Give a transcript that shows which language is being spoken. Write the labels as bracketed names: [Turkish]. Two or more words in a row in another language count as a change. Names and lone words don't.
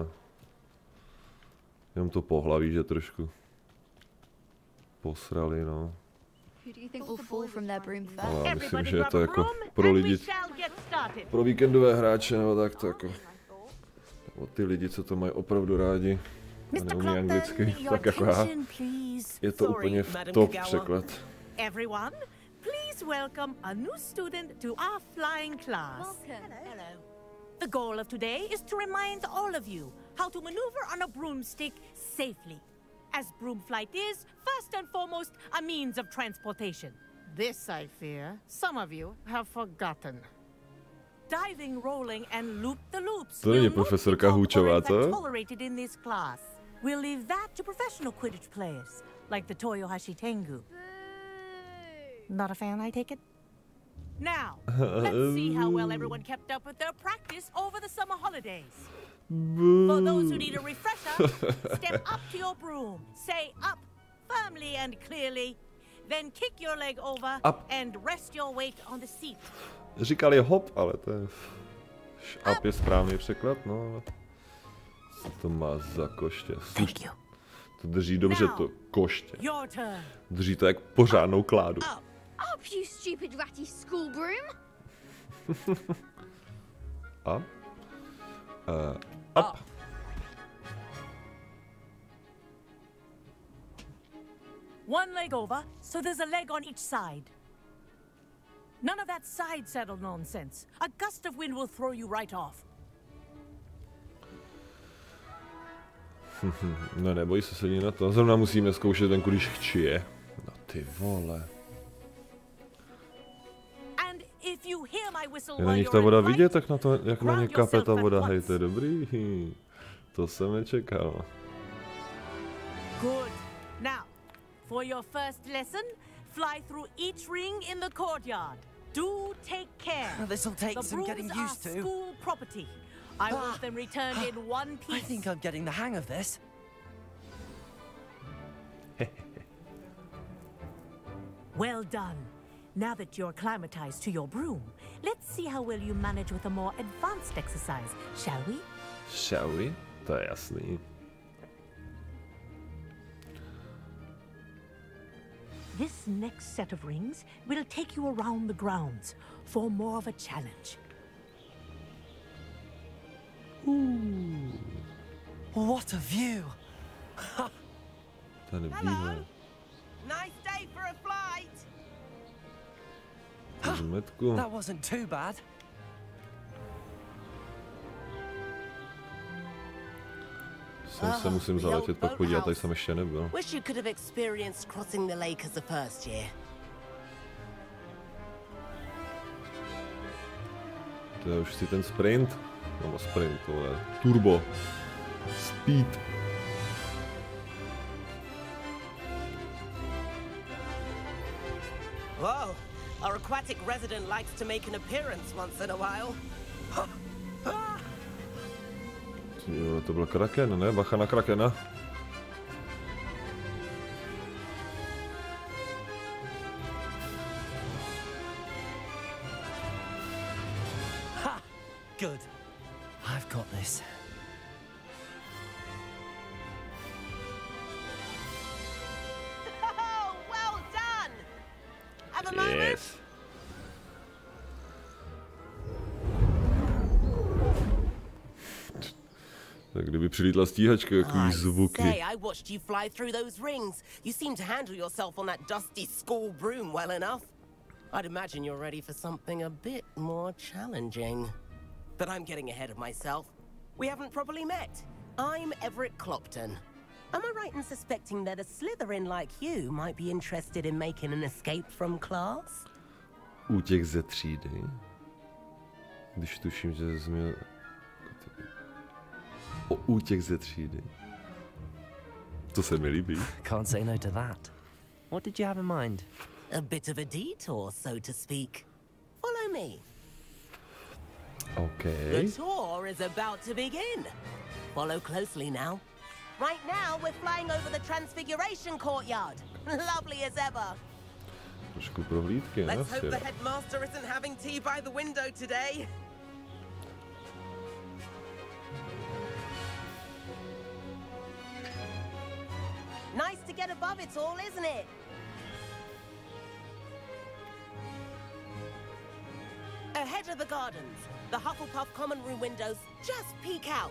[Czech] Jenom to pohlaví, že trošku posrali, no. Ale já myslím, že je to jako pro lidi, pro víkendové hráče, nebo tak to jako, nebo ty lidi, co to mají opravdu rádi a neumí anglicky, tak jako já, je to úplně v top překlad. [English] Everyone, please welcome a new student to our flying class. Hello. The goal of today is to remind all of you how to maneuver on a broomstick safely. As broom flight is, first and foremost, a means of transportation. This, I fear, some of you have forgotten. Diving, rolling, and loop-the-loops [Czech] To není profesorka Hůčová, co? [English] tolerated in this class. We'll leave that to professional Quidditch players, like the Toyohashi Tengu. Not a fan, I take it? Now, let's see how well everyone kept up with their practice over the summer holidays. For those who need a refresher, step up to your broom, say up firmly and clearly, then kick your leg over and rest your weight on the seat. [Czech] Říkali hop, ale to je... Up je správný překlad, no. Co to má za koště? To drží dobře to koště. Drží to jak pořádnou kládu. [English] Up, you stupid ratty school broom! Up? Up. One leg over, so there's a leg on each side. None of that side saddle nonsense. A gust of wind will throw you right off. [Czech] No neboj se sedí na to. Zrovna musíme zkoušet ten, když chčije. No ty vole. Je na nich ta voda vidět, tak na to, jak na ně kape ta voda, hej, to je dobrý. To jsem nečekal. [English] Good. Now, for your first lesson, fly through each ring in the courtyard. Do take care. This'll take some getting used to. School property. I want them returned in one piece. I think I'm getting the hang of this. Well done. Now that you're acclimatized to your broom, let's see how well you manage with a more advanced exercise, shall we? Shall we? [Czech] To je jasný. [English] This next set of rings will take you around the grounds for more of a challenge. Ooh. What a view! [Czech] Ten výhled. [English] Nice day for a flight. That wasn't too bad. [Czech] Sem se musím zaletět, pak podívat, tady jsem ještě nebyl. [English] Wish you could have experienced crossing the lake as a first year. [Czech] To je už si ten sprint. Nebo sprint, to je turbo. Speed. [English] Whoa, our aquatic resident likes to make an appearance once in a while. [Czech] Jo, to byl kraken, ne? Bacha na krakena. [English] Ha! Good. I've got this. Oh, well done. Have a moment. Yes. [Czech] Tak kdyby přilítla stíhačka, jaký zvuky. [English] I watched you fly through those rings. You seem to handle yourself on that dusty school broom well enough. I'd imagine you're ready for something a bit more challenging. But I'm getting ahead of myself. We haven't properly met. I'm Everett Clopton. Am I right in suspecting that a Slytherin like you might be interested in making an escape from class? [Czech] Útěk ze třídy. Když tuším, že jsi měl... O útěk ze třídy. To se mi líbí. [English] Can't say no to that. What did you have in mind? A bit of a detour, so to speak. Follow me. Okay. The tour is about to begin. Follow closely now. Right now, we're flying over the Transfiguration Courtyard. Lovely as ever. [Czech] Trošku prohlídky, [English] Let's hope the headmaster isn't having tea by the window today. Nice to get above it all, isn't it? Ahead of the gardens, the Hufflepuff common room windows just peek out.